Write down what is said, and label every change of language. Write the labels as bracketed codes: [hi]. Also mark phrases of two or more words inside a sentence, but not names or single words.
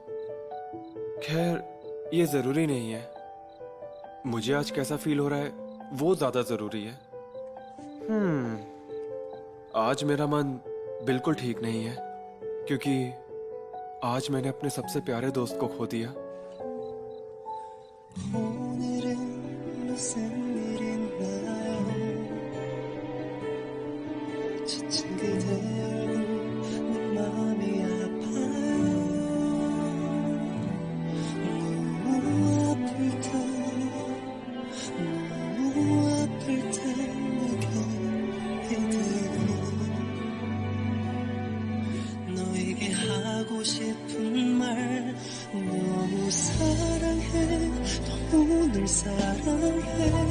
[hi] खैर, ये जरूरी नहीं है। मुझे आज कैसा फील हो रहा है वो ज्यादा जरूरी है। आज मेरा मन बिल्कुल ठीक नहीं है, क्योंकि आज मैंने अपने सबसे प्यारे दोस्त को खो दिया। [ko] 오늘은 무슨 일인가요? 지친 그대 얼굴 내 마음이 아파요. 너무 아플 때 내게 해도 너에게 하고 싶은 말 너무 사랑해 너무 널 사랑해